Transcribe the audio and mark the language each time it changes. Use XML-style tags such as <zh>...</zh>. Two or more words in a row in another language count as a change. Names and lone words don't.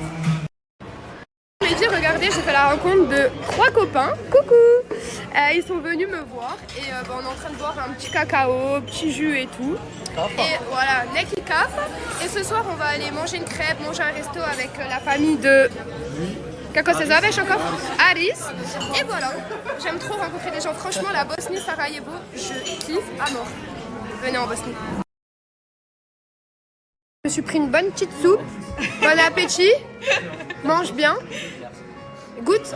<fr>Mais dis, regardez, j'ai fait la rencontre de 3 copains. Coucou! Ils sont venus me voir et on est en train de boire un petit cacao, petit jus et tout. Et voilà, Neki Caf. Et ce soir, on va aller manger une crêpe, manger un resto avec la famille de...</fr> <bs>Kako se zoveš encore? Aris.</bs> <fr>Et voilà, j'aime trop rencontrer des gens. Franchement, la Bosnie, Sarajevo, je kiffe à mort. Venez en Bosnie. Je me suis pris une bonne petite soupe. Bon appétit. Mange bien. Goûte.</fr>